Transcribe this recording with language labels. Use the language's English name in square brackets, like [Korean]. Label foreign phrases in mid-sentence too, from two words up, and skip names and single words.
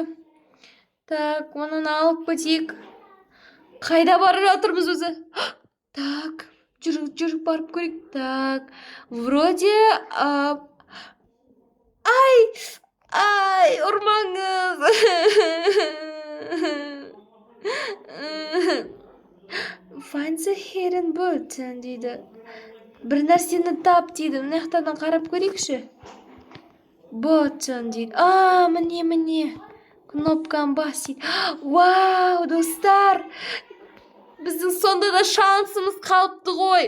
[Kazakh] Так, мұнын алып кетейік. Қайда бара жатырмыз өзі? Так, жүріп барып көрейік. [Russian] Так, вроде... [Kazakh] Ай, ұрмаңыз. [English] Find the hidden button [Kazakh] дейді. Бір нәрсені тап дейді. Мына жақтан қарап көрейікші. Button дейді. Міне. Кнопканы бас дейді. Вау, достар. Біздің сонда да шансымыз қалыпты ғой.